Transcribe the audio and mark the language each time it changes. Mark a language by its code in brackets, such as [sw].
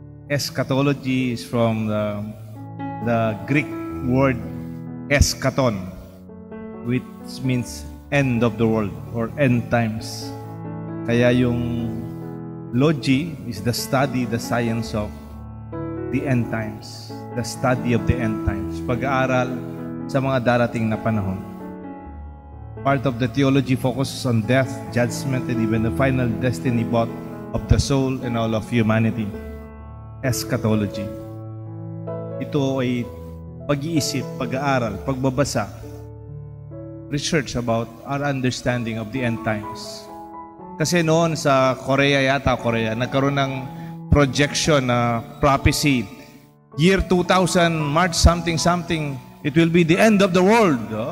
[en] Eschatology is from the Greek word eschaton, which means end of the world or end times. [tl] Kaya yung [en] logy is the study, the science of the end times. The study of the end times. [tl] Pag-aaral sa mga darating na panahon. [en] Part of the theology focuses on death, judgment, and even the final destiny both of the soul and all of humanity. Eschatology. [tl] Ito ay pag-iisip, pag-aaral, pagbabasa, [en] research about our understanding of the end times. [tl] Kasi noon sa Korea, nagkaroon ng projection na prophecy. [en] Year 2000, March something, it will be the end of the world.